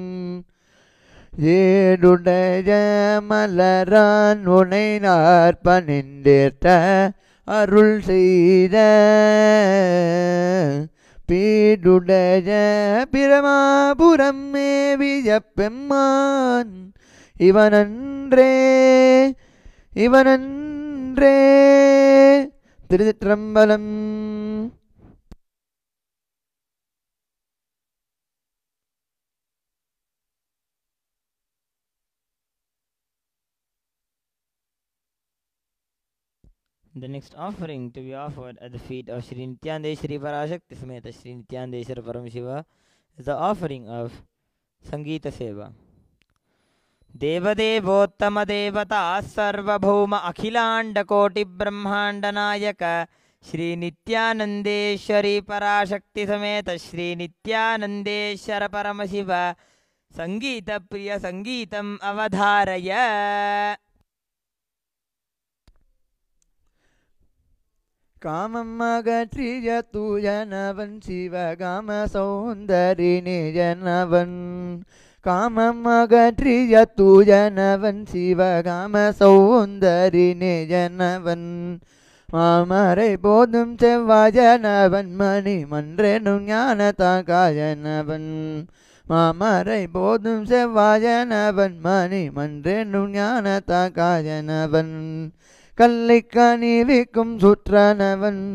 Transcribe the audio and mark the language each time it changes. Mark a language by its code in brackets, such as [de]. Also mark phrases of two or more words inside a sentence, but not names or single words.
[ta] ஏடுடைய மலரான் உனை நாற்பனின்றேற்ற அருள் செய்த பீடுடைய பிரமாபுரம் மேவிய பெம்மான் இவனன்றே இவனன்றே. திருச்சிற்றம்பலம். [en] The next offering to be offered at the feet of Shri Nityandeshwari Parashakti Sameta Shri Nityandeshwara Paramashiva is the offering of [sa] संगीत सेवा. देवदेवोत्तम देवता सर्वभौम अखिलांड कोटि ब्रह्मांड नायक श्री नित्यानंदेश्वरी पराशक्ति समेत श्री नित्यानंदेश्वर परमशिव संगीत प्रिय संगीतम अवधारय. [ta] காமம் அகற்றிய தூயனவன் சிவகாம சௌந்தரினியனவன் காமம் அகற்றிய தூயனவன் சிவகாம சௌந்தரினியனவன் மாமரை போதும் செவ்வாயனவன் மணி மன்றெனும் ஞானதாகாயனவன் மாமரை போதும் செவ்வாயனவன் மணி மன்றெனும் ஞானதாகாயனவன் கல்லை கனிவிக்கும் சுற்றனவன்